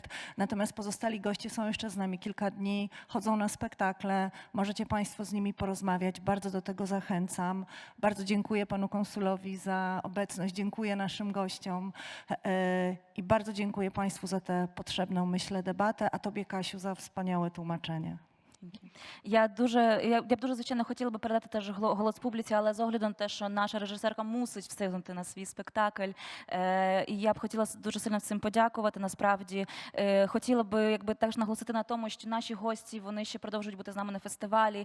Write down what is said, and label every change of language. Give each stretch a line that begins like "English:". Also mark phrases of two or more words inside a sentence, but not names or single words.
Polish: Natomiast pozostali goście są jeszcze z nami kilka dni, chodzą na spektakle, możecie Państwo z nimi porozmawiać. Bardzo do tego zachęcam. Bardzo dziękuję Panu Konsulowi za obecność, dziękuję naszym gościom i bardzo dziękuję Państwu za tę potrzebną, myślę, debatę, a Tobie, Kasiu, za wspaniałe tłumaczenie.
Ukrainian: Я б дуже, звичайно, хотіла би передати теж голос публіці, але з огляду на те, що наша режисерка мусить встигнути на свій спектакль, і я б хотіла дуже сильно всім подякувати, насправді. Хотіла би якби теж наголосити на тому, що наші гості, вони ще продовжують бути з нами на фестивалі.